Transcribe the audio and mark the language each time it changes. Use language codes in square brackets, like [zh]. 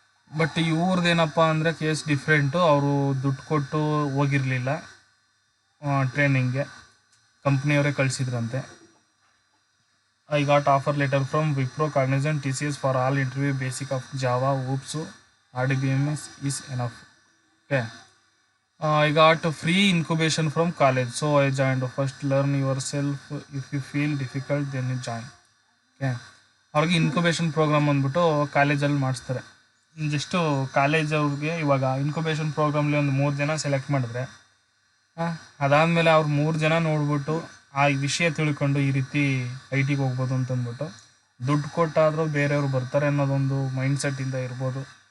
[kn] But ಇವ್ರದ್ದೇನಪ್ಪ ಅಂದರೆ case different. ಅವರು ದುಡ್ಡು ಕೊಟ್ಟು ಹೋಗಿರಲಿಲ್ಲ ಟ್ರೈನಿಂಗ್ಗೆ, ಕಂಪ್ನಿಯವರೇ ಕಳಿಸಿದ್ರಂತೆ. [en] I got offer letter from Wipro, Cognizant, TCS for all interview, basic of Java, OOPS, RDBMS is enough. Okay, I got a free incubation from college, so I joined. First learn yourself. If you feel difficult, then you join. Okay. [kn] ಅವ್ರಿಗೆ incubation program ಅಂದ್ಬಿಟ್ಟು ಕಾಲೇಜಲ್ಲಿ ಮಾಡಿಸ್ತಾರೆ. Just college ಅವ್ರಿಗೆ ಇವಾಗ incubation ಪ್ರೋಗ್ರಾಮ್ಲಿ ಒಂದು 3 ಜನ select ಮಾಡಿದ್ರೆ ಅದಾದಮೇಲೆ ಅವ್ರು 3 ಜನ ನೋಡ್ಬಿಟ್ಟು ಆ ವಿಷಯ ತಿಳ್ಕೊಂಡು ಈ ರೀತಿ ಐ ಟಿಗೆ ಹೋಗ್ಬೋದು ಅಂತಂದ್ಬಿಟ್ಟು ದುಡ್ಡು ಕೊಟ್ಟಾದರೂ ಬೇರೆಯವ್ರು ಬರ್ತಾರೆ ಅನ್ನೋದೊಂದು ಮೈಂಡ್ಸೆಟ್ಟಿಂದ ಇರ್ಬೋದು.